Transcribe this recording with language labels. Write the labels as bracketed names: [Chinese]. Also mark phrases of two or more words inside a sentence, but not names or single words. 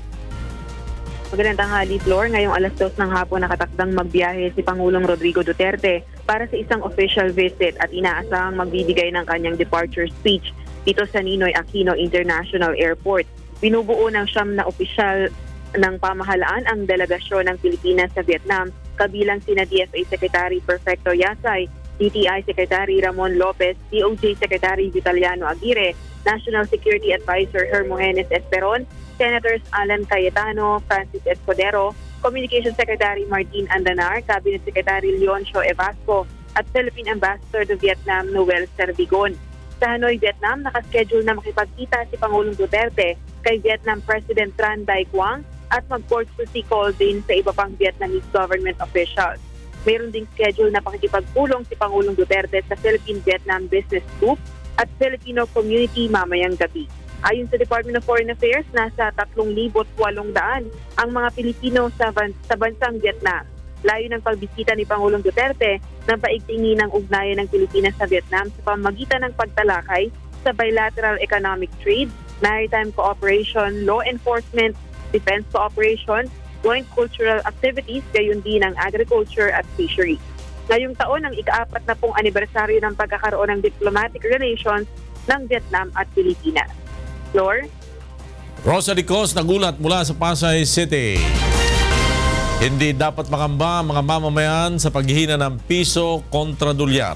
[Filipino] Magandang tanghali, Flor. Ngayong alas 2 ng hapon nakatakdang magbiyahe si Pangulong Rodrigo Duterte para sa isang [English] official visit [Filipino] at inaasahang magbibigay ng kanyang [English] departure speech [Filipino] dito sa Ninoy Aquino International Airport. Binubuo ng 9 na opisyal ng pamahalaan ang delegasyon ng Pilipinas sa Vietnam, kabilang sina DFA Secretary Perfecto Yasay, DTI Secretary Ramon Lopez, DOJ Secretary Vitaliano Aguirre, National Security Advisor Hermogenes Esperon, Senators Alan Cayetano, Francis Escudero, Communication Secretary Martin Andanar, Cabinet Secretary Leoncio Evasco at Philippine Ambassador to Vietnam Noel Servigon. Sa Hanoi, Vietnam, nakaschedule na makipagkita si Pangulong Duterte kay Vietnam President Tran Dai Quang at mag- [English] courtesy call [Filipino] din sa iba pang [English] Vietnamese government officials. [Filipino] Mayroon ding schedule na pakikipagpulong si Pangulong Duterte sa Philippine-Vietnam Business Group at Filipino Community mamayang gabi. Ayon sa Department of Foreign Affairs, nasa 3,800 ang mga Pilipino sa bansang Vietnam. Layo ng pagbisita ni Pangulong Duterte ng paigtingin ng ugnayan ng Pilipinas sa Vietnam sa pamamagitan ng pagtalakay sa [English] bilateral economic trade, maritime cooperation, law enforcement, defense cooperation, joint cultural activities, [Filipino] gayon din ang agriculture at fisheries. Ngayong taon ang ika-4 na pong anibersaryo ng pagkakaroon ng [English] diplomatic relations [Filipino] ng Vietnam at Pilipinas. Flor? Rosalie Cos nagulat mula sa Pasay City. Hindi dapat makamba ang mga mamamayan sa paghihina ng piso kontra dolyar.